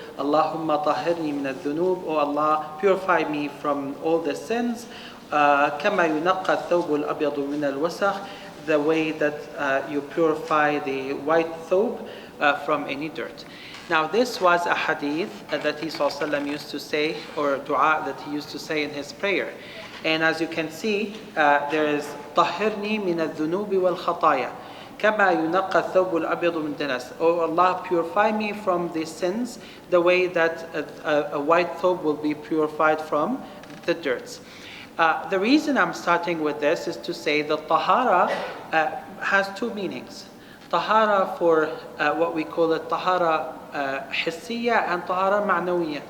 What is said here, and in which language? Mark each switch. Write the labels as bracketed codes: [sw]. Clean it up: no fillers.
[ar] Allahumma tahhirni min al-dhunub. [en] O Allah, purify me from all the sins. [ar] Kama yunaqqa ath-thawbu al-abyadu min al-wasakh, [en] the way that you purify the white thobe from any dirt. Now this was a hadith that he ﷺ used to say, or dua that he used to say in his prayer. And as you can see, there is [ar] طهرني من الذنوب والخطايا كما ينقى الثوب الأبيض من الدنس. [en] Oh Allah, purify me from the sins the way that a white thobe will be purified from the dirt. The reason I'm starting with this is to say that Tahara has two meanings. Tahara for what we call it Tahara حسية and Tahara معنوية.